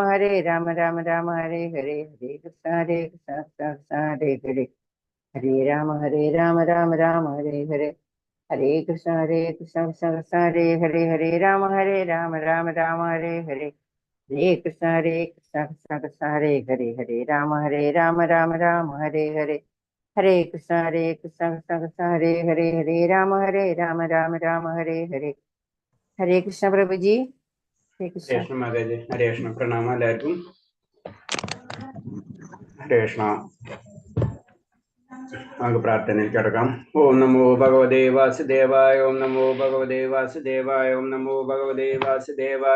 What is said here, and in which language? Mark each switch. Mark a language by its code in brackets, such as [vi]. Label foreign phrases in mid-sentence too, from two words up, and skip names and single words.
[sa] രാമ ഹരേ ഹരേ ഹരേ കൃഷ്ണ കൃഷ്ണ കൃഷ്ണ കൃഷ്ണ ഹരേ ഹരേ ഹരേ രാമ രാമ ഹരേ ഹരേ ഹരേ കൃഷ്ണ കൃഷ്ണ കൃഷ്ണ കൃഷ്ണ ഹരേ ഹരേ ഹരേ രാമ രാമ ഹരേ ഹരേ ഹരേ കൃഷ്ണ കൃഷ്ണ കൃഷ്ണ കൃഷ്ണ ഹരേ ഹരേ ഹരേ രാമ രാമ ഹരേ ഹരേ ഹരേ കൃഷ്ണ കൃഷ്ണ കൃഷ്ണ കൃഷ്ണ ഹരേ ഹരേ ഹരേ രാമ രാമ ഹരേ ഹരേ ഹരേ കൃഷ്ണ പ്രഭുജി. [ml] ഹരേ കൃഷ്ണ. ഹരേ കൃഷ്ണ മാതാജി. ഹരേ കൃഷ്ണ. പ്രണാമം എല്ലാവർക്കും. ഹരേ കൃഷ്ണ. നമുക്ക് പ്രാർത്ഥനയിൽ കിടക്കാം. [sa] ഓം നമോ ഭഗവതേ വാസുദേവായ. ഓം നമോ ഭഗവതേ വാസുദേവായ. ഓം നമോ ഭഗവതേ വാസുദേവായ.